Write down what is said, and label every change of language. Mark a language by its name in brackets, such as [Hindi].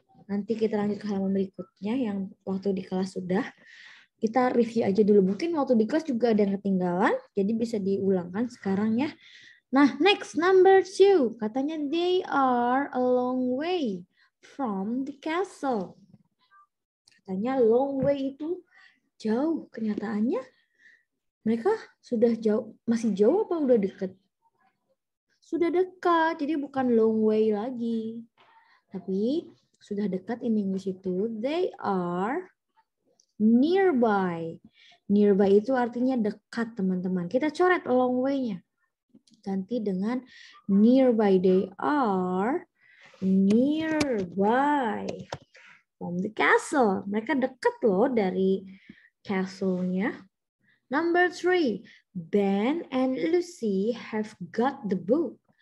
[Indonesian] Nanti kita lanjut ke halaman berikutnya yang waktu di kelas sudah. Kita review aja dulu. Mungkin waktu di kelas juga ada yang ketinggalan. Jadi bisa diulangkan sekarang ya. [English] Nah, next number 2. [Indonesian] Katanya [English] they are a long way from the castle. [Indonesian] Katanya long way itu jauh. Kenyataannya mereka sudah jauh, masih jauh apa udah deket? Sudah dekat, jadi bukan long way lagi. Tapi sudah dekat in English itu [English] they are nearby. [Indonesian] Nearby itu artinya dekat teman-teman. Kita coret long way-nya. Ganti dengan nearby. [English] They are nearby from the castle. [Indonesian] Mereka dekat loh dari castle-nya. [English] Number 3, Ben and Lucy have got the book.